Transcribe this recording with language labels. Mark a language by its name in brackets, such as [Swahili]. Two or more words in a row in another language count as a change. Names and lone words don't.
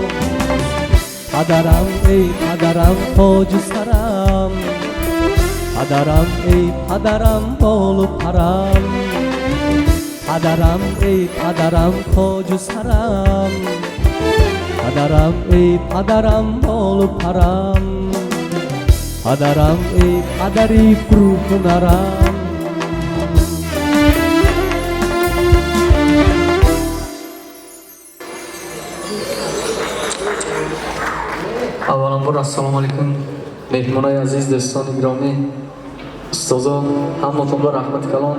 [Tajik] Падарам, эй падарам, тоҷи сарам, падарам, эй падарам, болу парам, падарам, эй падарам, тоҷи сарам, падарам, эй падарам, болу парам, падарам, эй падари пурҳунарам. авваланбор [Arabic] السلام عليكم [Tajik] меҳмонои азиз, дӯстони гиромӣ, устозон, ҳаматонро раҳмати калон.